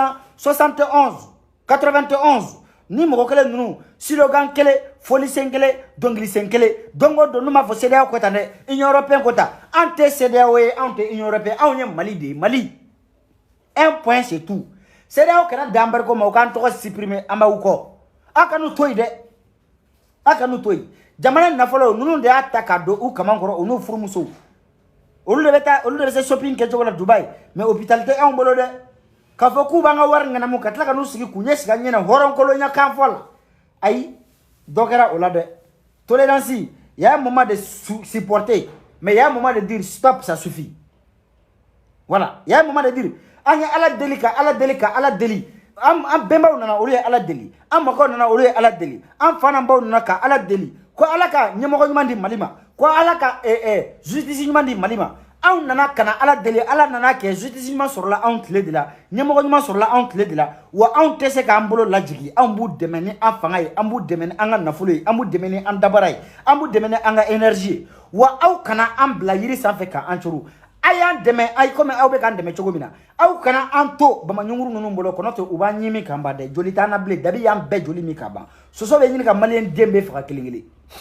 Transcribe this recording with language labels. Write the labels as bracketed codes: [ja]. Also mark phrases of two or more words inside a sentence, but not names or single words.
[bm] 1971 91 ni mɔgɔ kelen ninnu slogan kelen folisen kelen dɔnkilisen kelen don o don n'u m'a fɔ CEDEAO ko tan dɛ Union européenne ko tan an tɛ CEDEAO ye anw tɛ Union européenne anw ye Mali de ye Mali [fr] un point c'est tout [bm] CEDEAO kɛra danbari ko ma u k'an tɔgɔ supprimer an b'aw kɔ a ka n'u to yen dɛ a ka n'u to yen jamana nafolo ninnu de y'a ta ka don u kaman kɔrɔ u n'u furumusow olu de bɛ se shopping kɛcogo la Dubaï [fr] mais hôpital [bm] tɛ anw bolo dɛ k'a fɔ k'u b'an ka wari ŋanamu ka tila ka n'u sigi k'u ɲɛsigi an ɲɛna hɔrɔnkolonya kan fɔ la ayi dɔ kɛra o la dɛ [fr] tolérance il y a un moment de supporter mais il y a un moment de dire stop ça suffit voilà il y a un moment de dire [bm] an ye ala deli ka ala deli ka ala deli an bɛnbaw nana olu ye ala deli an mɔkɛw nana olu ye ala deli an fa n'an baw nana ka ala deli ko ala ka ɲɛmɔgɔ ɲuman di Mali ma ko ala ka justice ɲuman di Mali ma anw nana kana ala deli ala nana kɛ justice ɲuman sɔrɔla anw tile de la ɲɛmɔgɔ ɲuman sɔrɔla anw tile de la wa anw tɛ se k'an bolo lajigi anw b'u dɛmɛ ni an fanga ye an b'u dɛmɛ ni an ka nafolo ye an b'u dɛmɛ ni an dabara ye an b'u dɛmɛ ni an ka énergie ye wa aw kana an bila yiri sanfɛ k'an coron a y'an dɛmɛ ayi komi aw bɛ k'an dɛmɛ cogo min na aw kana an to bamaɲunguru ninnu bolo kɔnɔ to u b'an ɲimi k'an ban dɛ joli t'an na bilen dabi y'an bɛɛ joli min ka ban soso bɛ ɲini ka maliyɛn den bɛɛ faga kelen kelen